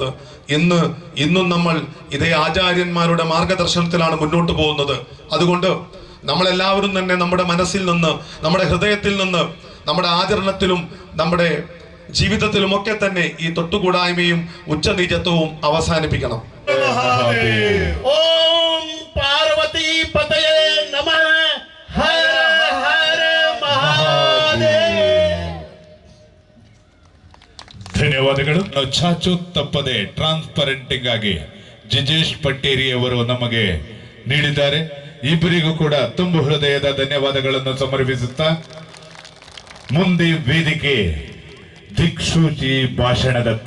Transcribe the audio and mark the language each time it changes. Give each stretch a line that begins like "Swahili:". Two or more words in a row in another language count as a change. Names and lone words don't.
Malayalam: ഇന്നും നമ്മൾ ഇതേ ആചാര്യന്മാരുടെ മാർഗദർശനത്തിലാണ് മുന്നോട്ട് പോകുന്നത്. അതുകൊണ്ട് നമ്മളെല്ലാവരും തന്നെ നമ്മുടെ മനസ്സിൽ നിന്ന്, നമ്മുടെ ഹൃദയത്തിൽ നിന്ന്, നമ്മുടെ ആചരണത്തിലും നമ്മുടെ ജീവിതത്തിലുമൊക്കെ തന്നെ ഈ തൊട്ടുകൂടായ്മയും ഉച്ചനീചത്വവും അവസാനിപ്പിക്കണം.
Sanskrit: ओम पार्वती पतये नमः। हर हर महादेव।
Kannada: ಧನ್ಯವಾದಗಳು. ಚಾಚು ತಪ್ಪದೆ ಟ್ರಾನ್ಸ್ಪರೆಂಟಿಂಗ್ ಆಗಿ ಜಿಜೇಶ್ ಪಟ್ಟೇರಿ ಅವರು ನಮಗೆ ನೀಡಿದ್ದಾರೆ. ಇಬ್ಬರಿಗೂ ಕೂಡ ತುಂಬು ಹೃದಯದ ಧನ್ಯವಾದಗಳನ್ನು ಸಮರ್ಪಿಸುತ್ತಾ ಮುಂದೆ ವೇದಿಕೆ ದಿಕ್ಸೂಚಿ ಭಾಷಣದತ್ತ.